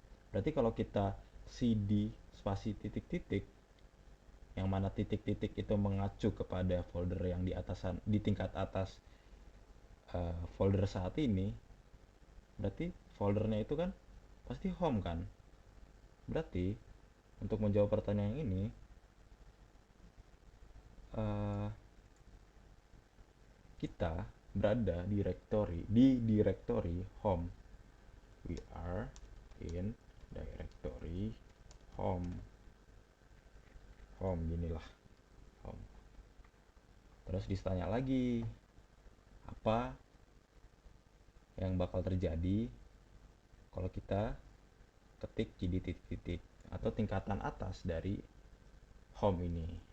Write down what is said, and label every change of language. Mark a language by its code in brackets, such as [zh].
[id] Berarti kalau kita cd spasi titik-titik, yang mana titik-titik itu mengacu kepada folder yang di atasan, di tingkat atas folder saat ini, berarti foldernya itu kan pasti home kan. Berarti untuk menjawab pertanyaan ini kita berada di directory home. [en] We are in directory home. [id] Home ginilah, home. Terus ditanya lagi, apa yang bakal terjadi kalau kita ketik jadi titik-titik atau tingkatan atas dari home ini.